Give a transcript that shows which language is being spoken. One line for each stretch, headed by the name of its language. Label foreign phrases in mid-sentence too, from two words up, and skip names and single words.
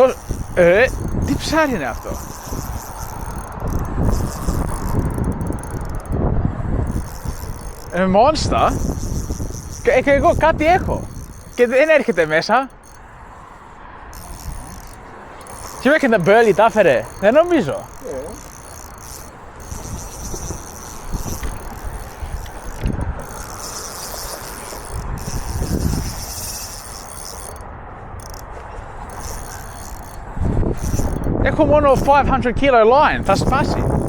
Greek: τι ψάρι είναι αυτό? Μόνστα. Και εγώ κάτι έχω. Και δεν έρχεται μέσα. Τι
English: reckon the burley
Greek: τα έφερε? Δεν νομίζω. Έχω μόνο 500
English: kilo line,
Greek: θα σπάσει.